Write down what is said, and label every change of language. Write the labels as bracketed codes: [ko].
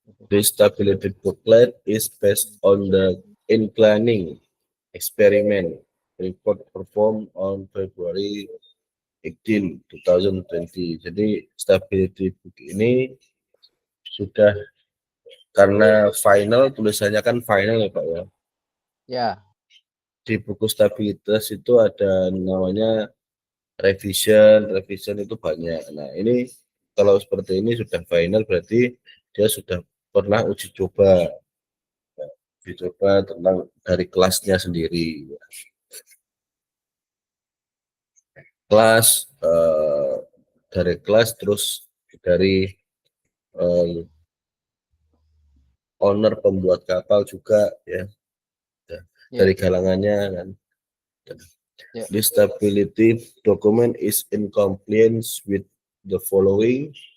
[en] The stability booklet is based on the inclining experiment report performed on February 18, 2020. [id] Jadi stability book ini sudah karena final, tulisannya kan final ya Pak ya. Ya. Di buku stabilitas itu ada namanya revision itu banyak. Nah ini kalau seperti ini sudah final berarti dia sudah pernah uji coba tentang dari kelasnya sendiri. Kelas dari kelas terus dari owner pembuat kapal juga ya, dari galangannya kan. [en] This stability document is in compliance with the following.